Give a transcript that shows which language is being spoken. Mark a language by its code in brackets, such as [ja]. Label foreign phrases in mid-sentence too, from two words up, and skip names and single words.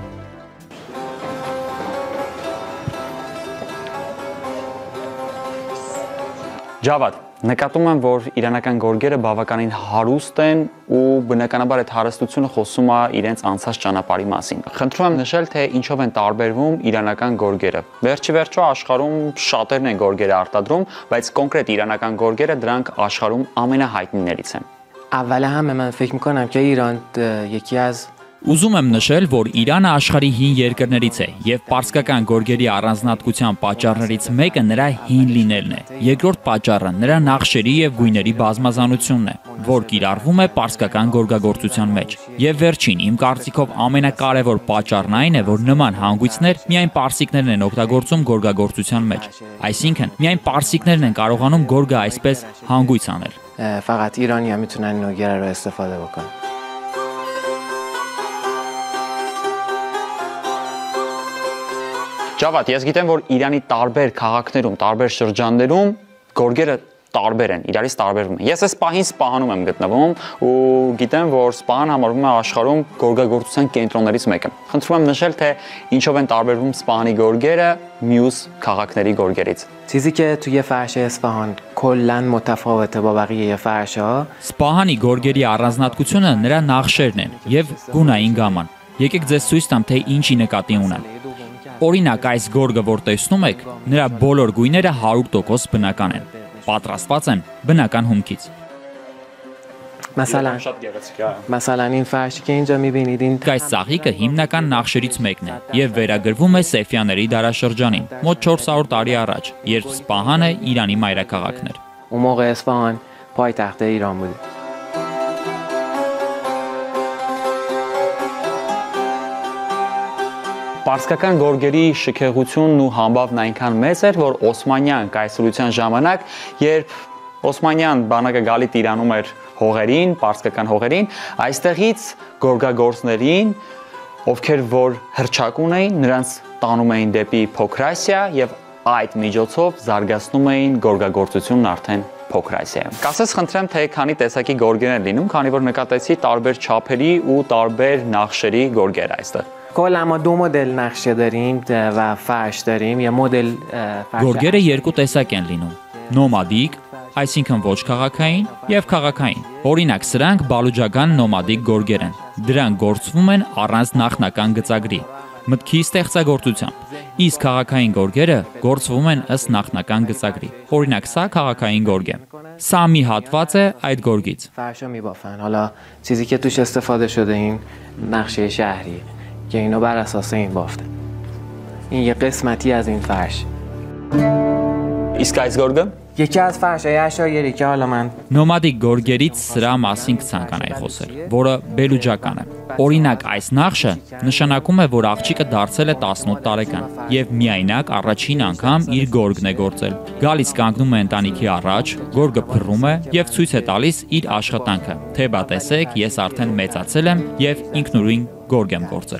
[hy] Ջավադ, նկատում եմ, որ իրանական գորգերը բավականին հարուստ են ու բնականաբար այդ հարստությունը խոսում է իրենց անցած ճանապարհի մասին։ Խնդրում եմ նշել, թե ինչով են տարբերվում իրանական գորգերը։ Վերջի վերջո աշխարհում շատերն են գորգերը արտադրում, բայց կոնկրետ իրանական գորգերը դրանք աշխարհում ամենահայտնիներից են։ [fa] اول همه من فکر میکنم که ایران یکی از [hy] Ուզում եմ նշել, որ Իրանը աշխարհի հին երկրներից է եւ պարսկական գորգերի առանձնահատկության պատճառներից մեկը նրա հին լինելն է։ Երկրորդ պատճառը նրա նախշերի եւ գույների բազմազանությունն է, որ կիրառվում է պարսկական գորգագործության մեջ։ Եվ վերջին, իմ կարծիքով ամենակարևոր պատճառն այն է, որ նման հանգույցներ միայն պարսիկներն են օգտագործում գորգագործության մեջ։ Այսինքն, միայն պարսիկներն են կարողանում գորգը այսպես հանգույց անել։ [fa] فقط ایرانی‌ها میتونن نوگره رو استفاده بکنن. [hy] Ջավադ, ես գիտեմ, որ Իրանի տարբեր քաղաքներում, տարբեր շրջաններում գորգերը տարբեր են, իրարից տարբերվում են։ Ես այս պահին Սպահանում եմ գտնվում ու գիտեմ, որ Սպահան համարվում է աշխարհում գորգագործության կենտրոններից մեկը։ Խնդրում եմ նշել, թե ինչով են տարբերվում Սպահանի գորգերը մյուս քաղաքների գորգերից։ [fa] چیزی که توی فرش اصفهان کلاً متفاوته با بقیه فرش‌ها. [hy] Սպահանի գորգերի առանձնահատկությունը նրա նախշերն են եւ գունային գաման։ Եկեք ձեզ ցույց տամ, թե ինչի նկատի ունեմ։ Օրինակ, այս գորգը, որ տեսնում եք, նրա բոլոր գույները 100% բնական են։ Պատրաստված են բնական հումքից։ [fa] مثلا این فرشی که اینجا می‌بینید این [hy] Այս ծաղիկը հիմնական նախշերից մեկն է եւ վերագրվում է Սեֆյանների դարաշրջանին, մոտ 400 տարի առաջ, երբ Սպահանը Իրանի մայրաքաղաքն էր։ [fa] اون موقع اصفهان پایتخت ایران بود. [hy] Պարսկական գորգերի շքեղությունն ու համբավն այնքան մեծ էր, որ Օսմանյան կայսրության ժամանակ, երբ Օսմանյան բանակը գալիք Իրանում էր հողերին, պարսկական հողերին, այստեղից գորգագործներին, ովքեր որ հռչակ ունեին, նրանց տանում էին դեպի Փոքրասիա եւ այդ միջոցով զարգացնում էին գորգագործությունն արդեն Փոքրասիայում։ Կասես խնդրեմ, թե քանի տեսակի գորգեր են լինում, քանի որ նկատեցի տարբեր չափերի ու տարբեր նախշերի գորգեր այստեղ։ [fa] کلا ما دو مدل نقشه داریم و فرش داریم یا مدل فرش [hy] Գորգերը երկու տեսակ են լինում՝ նոմադիկ, այսինքն ոչ քաղաքային, եւ քաղաքային։ Օրինակ, սրանք բալուջական նոմադիկ գորգեր են։ Դրանք գործվում են առանց նախնական գծագրի, մտքի ստեղծագործությամբ։ Իսկ քաղաքային գորգերը գործվում են ըստ նախնական գծագրի։ Օրինակ, սա քաղաքային գորգ է։ Սա մի հատված է այդ գորգից։ [fa] فرشا میبافن. حالا چیزی که توش استفاده شده این نقشه شهریه که اینو بر اساس این بافته. این یه قسمتی از این فرش. [hy] Իսկ այս գորգը [fa] یکی از فرشای اشایری که حالا من [hy] Նոմադիկ գորգերից սրա մասին կցանկանայի խոսել, որը բելուջական է։ Օրինակ, այս նախշը նշանակում է, որ աղջիկը դարձել է 18 տարեկան եւ միայնակ առաջին անգամ իր գորգն է գործել։ Գալիս կանգնում է ընտանիքի առաջ, գորգը փռում է եւ ցույց է տալիս իր աշխատանքը։ Թե բա տեսեք, ես արդեն մեծացել եմ եւ ինքնուրույն գորգ եմ գործել։